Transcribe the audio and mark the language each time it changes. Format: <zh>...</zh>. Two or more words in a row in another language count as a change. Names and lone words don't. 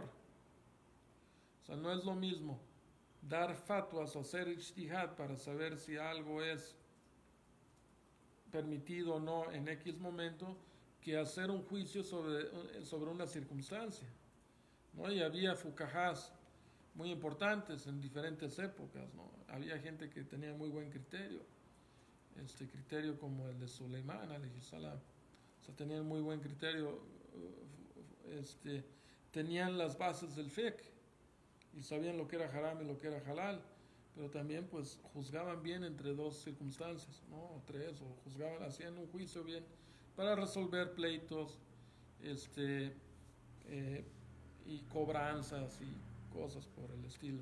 <es>O sea, no es lo mismo dar fatwas o hacer ijtihad para saber si algo es permitido o no en X momento, que hacer un juicio sobre una circunstancia, ¿no? Y había fuqahas muy importantes en diferentes épocas, ¿no? Había gente que tenía muy buen criterio, criterio como el de Suleimán,</es> <ar>عليه السلام.</ar> <es>O sea, tenían muy buen criterio, tenían las bases del fiqh y sabían lo que era haram y lo que era halal, pero también pues juzgaban bien entre dos circunstancias, ¿no? O tres, o juzgaban, hacían un juicio bien para resolver pleitos, y cobranzas y cosas por el estilo.</es>